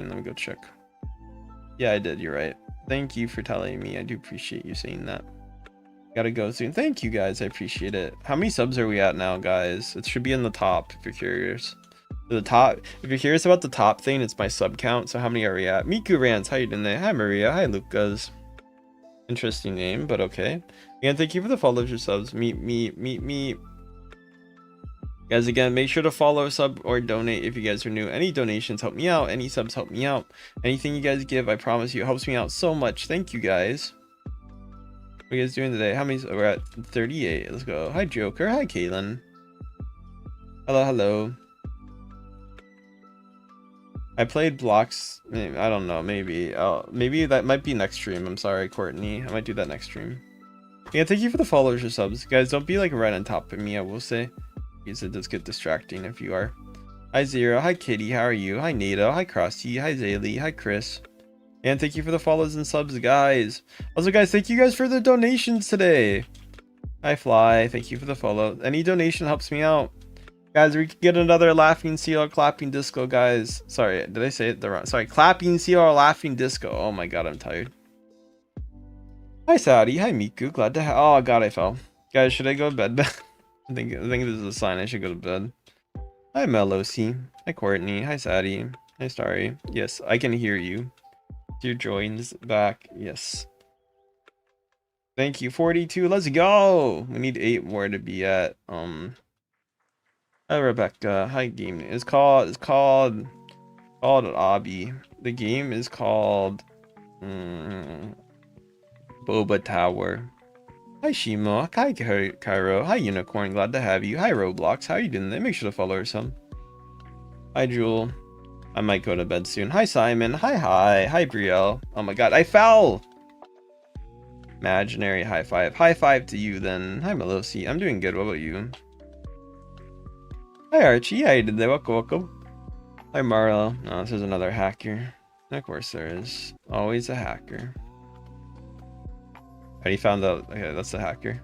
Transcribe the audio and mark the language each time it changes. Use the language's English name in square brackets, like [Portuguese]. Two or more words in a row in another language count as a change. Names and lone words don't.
[English] Let me go check. Yeah, I did. You're right. Thank you for telling me. I do appreciate you saying that. Gotta go soon. Thank you, guys. I appreciate it. How many subs are we at now, guys? It should be in the top if you're curious. The top, if you're curious about the top thing, it's my sub count. So how many are we at? Miku Rants, how you doing there? Hi, Maria. Hi, Lucas. Interesting name, but okay. Again, thank you for the follows, your subs. Me. Guys, again, make sure to follow, sub, or donate if you guys are new. Any donations help me out. Any subs help me out. Anything you guys give, I promise you, helps me out so much. Thank you, guys. What are you guys doing today? How many? We're at 38. Let's go. Hi, Joker. Hi, Kaylin. Hello, hello. I played blocks. I don't know. Maybe. Maybe that might be next stream. I'm sorry, Courtney. I might do that next stream. Yeah, thank you for the followers or subs. Guys, don't be like right on top of me, I will say. Because it does get distracting if you are. Hi, Zero. Hi, Kitty. How are you? Hi, Nato. Hi, Krusty. Hi, Zaylee. Hi, Chris. And thank you for the follows and subs, guys. Also, guys, thank you guys for the donations today. Hi, Fly. Thank you for the follow. Any donation helps me out. Guys, we can get another laughing seal or clapping disco, guys. Sorry, did I say it the wrong? Sorry, clapping seal or laughing disco. Oh my god, I'm tired. Hi, Saudi. Hi, Miku. Glad to have. Oh god, I fell. Guys, should I go to bed? I think this is a sign I should go to bed. Hi, Melosi. Hi, Courtney. Hi, Saudi. Hi, Starry. Yes, I can hear you. Your joins back. Yes. Thank you. 42. Let's go. We need 8 more to be at Hi Rebecca. Hi game. It's called Obby. The game is called Boba Tower. Hi Shimo. Hi Cairo. Hi Unicorn. Glad to have you. Hi Roblox. How you doing? Make sure to follow her some. Hi Jewel. I might go to bed soon. Hi Simon. Hi. Hi Brielle. Oh my god, I fell! Imaginary high five. High five to you then. Hi Melosi. I'm doing good. What about you? Hi Archie. How you doing there? Welcome. Hi Marlo. Oh, this is another hacker. Of course there is. Always a hacker. Already found out. Okay, that's the hacker.